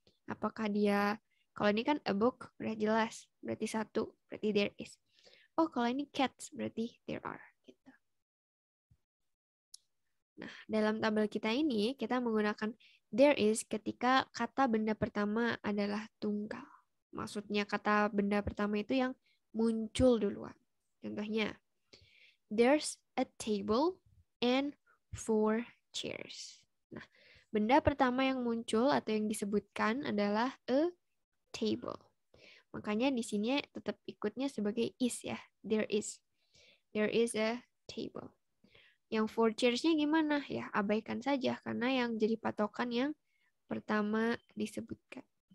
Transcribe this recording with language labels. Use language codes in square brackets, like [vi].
[id] Apakah dia, kalau ini kan [en] a book, [id] udah jelas. Berarti satu, berarti [en] there is. [id] Oh, kalau ini cats, berarti [en] there are. [id] Gitu. Nah, dalam tabel kita ini, kita menggunakan [en] there is [id] ketika kata benda pertama adalah tunggal. Maksudnya kata benda pertama itu yang muncul duluan. Contohnya, [en] there's a table and 4 chairs. [id] Nah, benda pertama yang muncul atau yang disebutkan adalah a table. Makanya di sini tetap ikutnya sebagai is ya. [en] There is. There is a table. [id] Yang 4 chairs-nya gimana? Ya, abaikan saja karena yang jadi patokan yang pertama disebutkan.